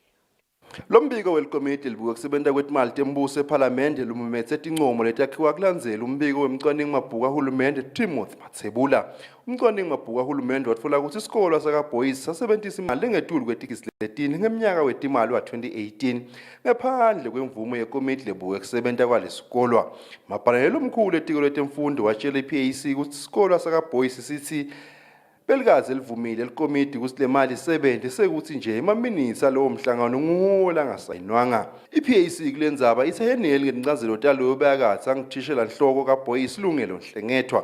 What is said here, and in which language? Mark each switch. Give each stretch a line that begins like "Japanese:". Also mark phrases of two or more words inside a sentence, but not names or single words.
Swati: Lombiko welikomiti libuke kusebenta kwetimali tembuso eParliamente lumumethe tincomo letakhiwa kulandzela umbiko wemcwaningi mabhuku kahulumende Timothy Mathebula. Umcwaningi mabhuku kahulumende watfola ukuthi isikolo sakaBoys sasebentisa imali lengetulu kwetigesi letine ngeminyaka wetimali wa-2018 ngaphandle kwemvumo yekomiti lebuke kusebenta kwalesikolo. Mabhalane lomkhulu etiko letemfundo watshela iPAC ukuthi isikolo sakaBoys sithi belikazi elivumile likomiti ukuthi le mali isebenze sekuthi nje emaminitsi alowo mhlangano nguwola ngasayinwanga. iPAC kulendzaba ithe yeneli ngencazelo taloyo bayakathi angithishela nhloko kaBoys lungelo nhlengethwa.